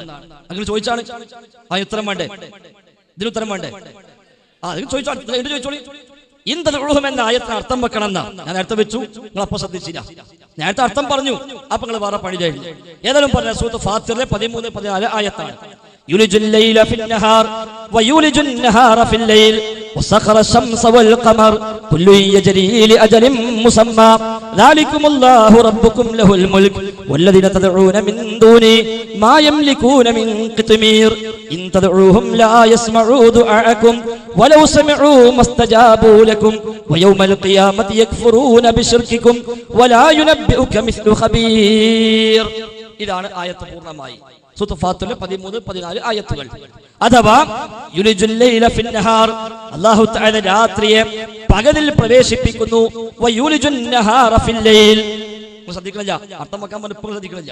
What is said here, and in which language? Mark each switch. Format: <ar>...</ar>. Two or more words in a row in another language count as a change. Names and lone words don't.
<ml>അങ്ങനെ ചോദിച്ചാണ് അതിന് ഉത്തരം വേണ്ടേ? ഇതിന് ഉത്തരം വേണ്ടേ? അതിന് ചോദിച്ചോളി.</ml> <ar>إن تدعوهم</ar> <ml>എന്ന ആയത്തിന് അർത്ഥം വെക്കണം എന്നാ ഞാൻ നേരത്തെ വെച്ചു. നിങ്ങൾ അപ്പൊ ശ്രദ്ധിച്ചില്ല. നേരത്തെ അർത്ഥം പറഞ്ഞു, അപ്പൊ നിങ്ങൾ വേറെ പണി കഴിഞ്ഞു. ഏതായാലും പറഞ്ഞ സൂറത്ത് ഫാത്തിറിലെ 13-14 ആയത്താണ്.</ml> <ar>يولج الليل في النهار ويولج النهار في الليل وسخر الشمس والقمر كل يجري لأجل مسمى ذلكم الله ربكم له الملك والذين تدعون من دونه ما يملكون من قطمير إن تدعوهم لا يسمعوا دعاءكم ولو سمعوا ما استجابوا لكم ويوم القيامة يكفرون بشرككم ولا ينبئك مثل خبير.</ar> <ml>ഇതാണ് ആയത്ത് പൂർണ്ണമായി. സൂറത്ത് ഫാത്തിറിലെ 13-14 ആയത്തുകൾ. അഥവാ</ml> <ar>يولج الليل في النهار, الله تعالى</ar> <ml>രാത്രിയെ പകലിൽ പ്രവേശിപ്പിക്കുന്നു.</ml> <ar>ويولج النهار في الليل.</ar> <ml>ശ്രദ്ധിക്കണില്ല, അർത്ഥം വെക്കാൻ പലപ്പോഴും ശ്രദ്ധിക്കണില്ല.</ml>